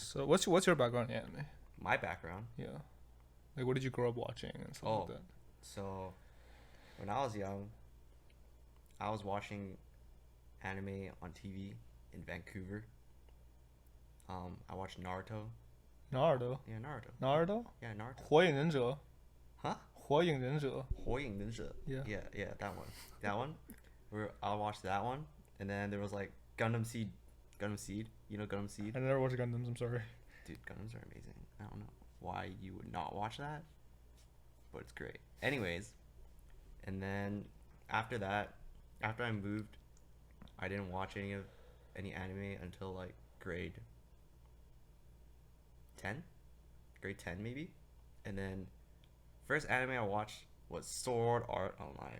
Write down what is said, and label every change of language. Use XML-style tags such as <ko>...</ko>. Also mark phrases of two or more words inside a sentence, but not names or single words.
<en>So what's your background in anime? My background. Yeah, like what did you grow up watching and stuff like that? So when I was young, I was watching anime on TV in Vancouver. I watched Naruto. Naruto. Yeah, Naruto. Naruto. Yeah, Naruto. 火影忍者. Huh? 火影忍者. 火影忍者. Yeah. Yeah, that one. That one. I watched that one, and then there was like Gundam Seed. Gundam Seed. You know Gundam Seed? I never watched Gundams. I'm sorry. Dude, Gundams are amazing. I don't know why you would not watch that, but it's great. Anyways, and then after that, after I moved, I didn't watch any anime until like grade 10, grade 10 maybe, and then first anime I watched was Sword Art Online.</en>